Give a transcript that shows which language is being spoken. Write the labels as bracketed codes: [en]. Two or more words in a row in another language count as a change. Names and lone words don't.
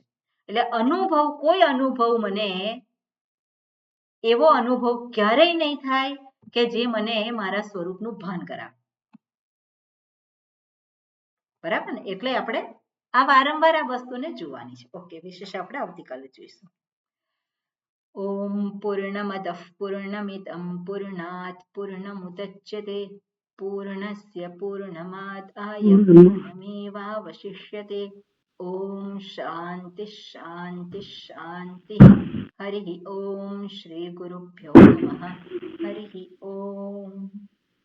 [gu] એટલે કોઈ અનુભવ મને એવો અનુભવ ક્યારેય નહીં થાય કે જે મને મારા સ્વરૂપનું ભાન કરાવે. બરાબર ને? એટલે આપણે આ વારંવાર આ વસ્તુને જોવાની છે. ઓકે, વિશેષ આપણે આવતીકાલે જોઈશું. [sa] ॐ पूर्णमदः पूर्णमिदं पूर्णात् पूर्णमुदच्यते पूर्णस्य पूर्णमादाय पूर्णमेवावशिष्यते ॐ शान्ति शान्ति शान्तिः हरिः ॐ श्रीगुरुभ्यो नमः हरिः ॐ